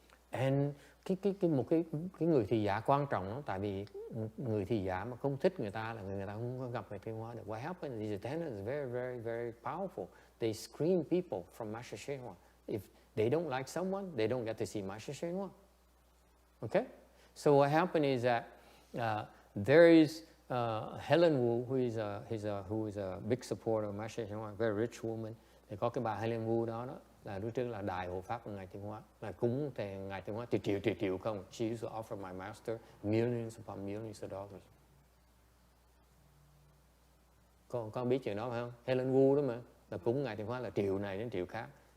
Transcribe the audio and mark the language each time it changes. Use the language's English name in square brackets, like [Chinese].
[Vietnamese] And một cái người thị giả quan trọng đó, tại vì người thị giả mà không thích người ta là người ta không có gặp Ngài Tiên Hóa được. [English] What happens is attendants is very, very, very powerful. They screen people from Master Shen Hoa. If they don't like someone, they don't get to see Master Shen Hoa. Okay? So what happened is that there is Helen Wu, who is a big supporter of Master Shen Hoa, a very rich woman. [Vietnamese] Thì có cái bà Helen Wu đó là lúc trước là đại hộ pháp của Ngài Tiên Hóa, là cúng thì Ngài Tiên Hóa triệu không. [English] She used to offer my master millions upon millions of dollars. [Vietnamese] Con biết chuyện đó phải không? Helen Wu đó mà, là cúng Ngài Tiên Hóa là triệu này đến triệu khác.